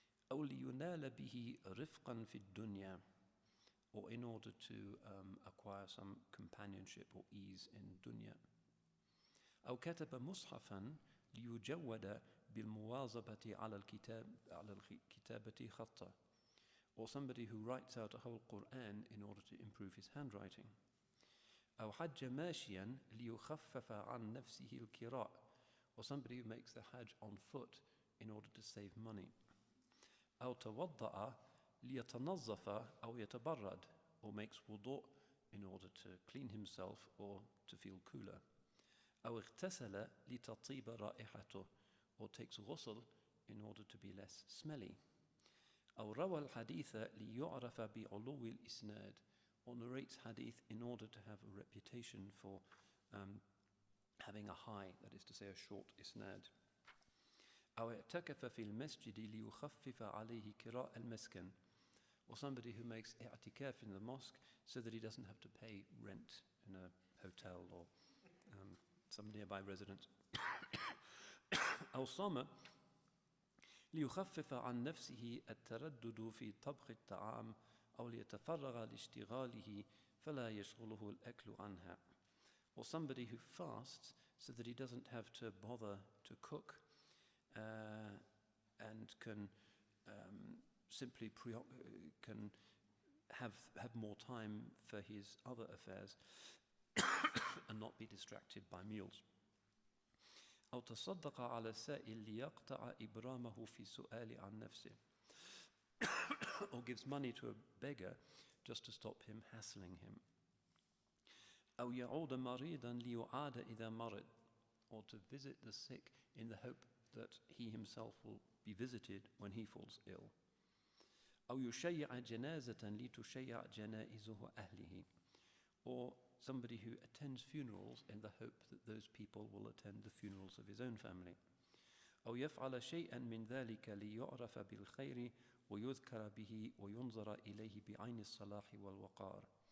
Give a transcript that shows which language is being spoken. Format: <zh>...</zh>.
<ar>أو لينال به رفقا في الدنيا,</ar> <en>or in order to acquire some companionship or ease in dunya.</en> <ar>أو كتب مصحفا ليجود بالمواظبة على الكتابة خطا.</ar> <en>Or somebody who writes out a whole Quran in order to improve his handwriting.</en> <ar>أو حج ماشيا ليخفف عن نفسه الكراء.</ar> <en>Or somebody who makes the Hajj on foot in order to save money.</en> <ar>أو توضأ ليتنظف أو يتبرد,</ar> <en>or makes wudu in order to clean himself or to feel cooler.</en> <ar>أو اغتسل لتطيب رائحته,</ar> <en>or takes ghusl in order to be less smelly.</en> <ar>أو روى الحديث ليعرف بعلو الإسناد,</ar> <en>or narrates hadith in order to have a reputation for having a high, that is to say a short isnad.</en> <ar>أو اعتكف في المسجد ليخفف عليه كراء المسكن,</ar> <en>or somebody who makes i'tikaf in the mosque so that he doesn't have to pay rent in a hotel or some nearby residence.</en> <ar>أو صام ليخفف عن نفسه التردد في طبخ الطعام أو ليتفرغ لاشتغاله فلا يشغله الأكل عنها.</ar> <en>Or somebody who fasts so that he doesn't have to bother to cook and can simply can have more time for his other affairs and not be distracted by meals.</en> <ar>أو تصدق على السائل ليقطع إبرامه في سؤال عن نفسه.</ar> <en>Or gives money to a beggar just to stop him hassling him.</en> <ar>أو يعود مريضا ليعاد إذا مرض,</ar> <en>or to visit the sick in the hope that he himself will be visited when he falls ill.</en> <ar>أو يشيع جنازة لتشيع جنائزه أهله,</ar> <en>or somebody who attends funerals in the hope that those people will attend the funerals of his own family.</en> <ar>أو يفعل شيئا من ذلك ليعرف بالخير ويذكر به وينظر إليه بعين الصلاح والوقار.</ar>